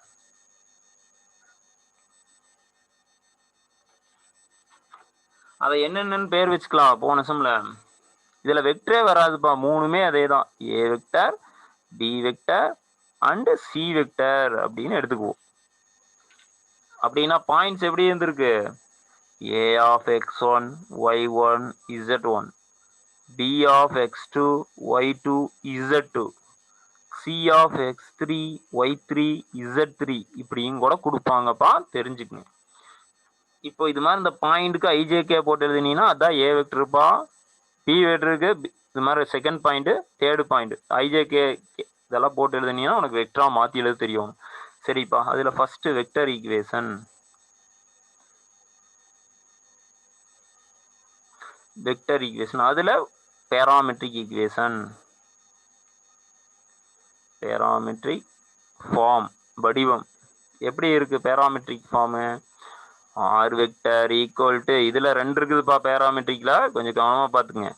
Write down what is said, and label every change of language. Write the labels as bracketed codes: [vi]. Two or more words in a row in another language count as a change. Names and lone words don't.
[ta] அதை என்னென்னு பேர் வச்சுக்கலாம். போன சம்ல இதுல வெக்டரே வராதுப்பா, மூணுமே அதே தான், [en] A vector, B vector and C vector [ta] அப்படின்னு எடுத்துக்குவோம். அப்படின்னா பாயிண்ட்ஸ் எப்படி இருந்திருக்கு, [en] a of x1 y1 z1, b of x2 y2 z2, c of x3 y3 z3 [ta] இப்படியும் கூட கொடுப்பாங்கப்பா, தெரிஞ்சுக்கங்க. இப்போ இது மாதிரி இந்த பாயிண்ட்டுக்கு ஐஜேகே போட்டு எழுதினீங்கன்னா அதான் ஏ வெக்டருப்பா. பி வெக்டருக்கு இது மாதிரி [en] second point, third point, [ta] ஐஜேகே இதெல்லாம் போட்டு எழுதினீங்கன்னா உனக்கு வெக்டரா மாற்றி எழுத தெரியும். சரிப்பா, அதில் [en] first vector equation. Vector equation [ta] அதில் [en] parametric equation, parametric form [ta] வடிவம் எப்படி இருக்கு [en] parametric form, r vector equal to, [ta] இதில் 2 இருக்குதுப்பா பேராமெட்ரிக்கில், கொஞ்சம் கவனமாக பார்த்துக்குங்க.